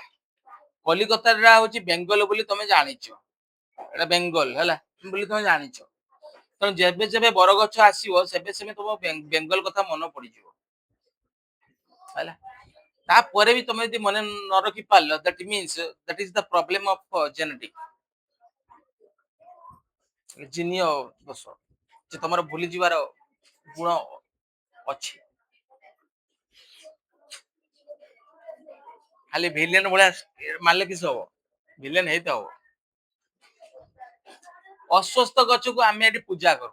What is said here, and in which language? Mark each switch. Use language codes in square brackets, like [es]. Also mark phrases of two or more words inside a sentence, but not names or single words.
[or] କଲିକତାଟା ହଉଛି ବେଙ୍ଗଲ ବୋଲି ତମେ ଜାଣିଛ, ଏଟା ବେଙ୍ଗଲ ହେଲା ବୋଲି ତମେ ଜାଣିଛ। ତେଣୁ ଯେବେ ଯେବେ ବରଗଛ ଆସିବ, ସେବେ ସେବେ ତମ ବେଙ୍ଗଲ କଥା ମନେ ପଡିଯିବ ହେଲା। ତାପରେ ବି ତମେ ଯଦି ମନେ ନ ରଖି ପାରିଲ, [en] that means that is the problem of genetic [or] ଜିନିୟ ଦୋଷ, ଯେ ତମର ଭୁଲି ଯିବାର ଗୁଣ ଅଛି। ଖାଲି ଭିଲିୟନ ଭଳିଆ ମାରିଲେ କିସ ହବ? ଭିଲିୟନ ହେଇତ ହବ। ଅଶ୍ୱସ୍ଥ ଗଛକୁ ଆମେ ଏଠି ପୂଜା କରୁ।